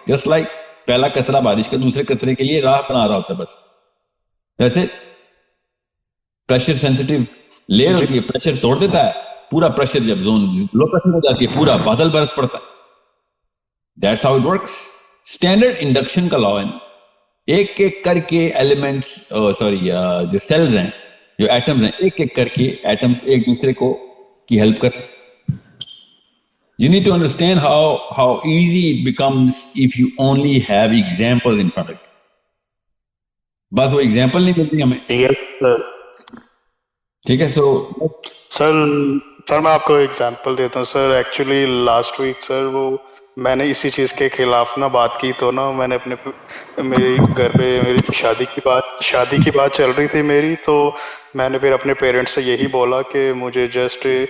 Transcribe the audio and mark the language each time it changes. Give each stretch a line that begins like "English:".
English: Just like
Urdu: پہلا قطرہ بارش کا دوسرے قطرے کے لیے راہ بنا رہا ہوتا ہے, بس ویسے پریشر سینسٹیو لیئر ہوتی ہے, پریشر توڑ دیتا ہے, پورا پریشر جب زون لو پریشر ہو جاتی ہے پورا بادل برس پڑتا ہے.
English: That's how it works.
Urdu: Standard induction کا لا ہے, ایک ایک کر کے ایلیمنٹس جو سیلز ہیں, جو ایٹمز ہیں, ایک ایک کر کے ایٹمز ایک دوسرے کو کی ہیلپ کر.
English: You need to understand how easy it becomes if you only have examples in front of you.
Urdu: بس وہ ایگزامپل نہیں ملتی ہمیں. ٹھیک ہے, سر میں آپ کو ایگزامپل دیتا ہوں. سر ایکچولی لاسٹ ویک سر وہ میں نے اسی چیز کے خلاف نا بات کی, تو نا میں نے میری گھر پہ میری شادی کی بات چل رہی تھی میری, تو میں نے پھر اپنے پیرنٹس سے یہی بولا کہ مجھے جسٹ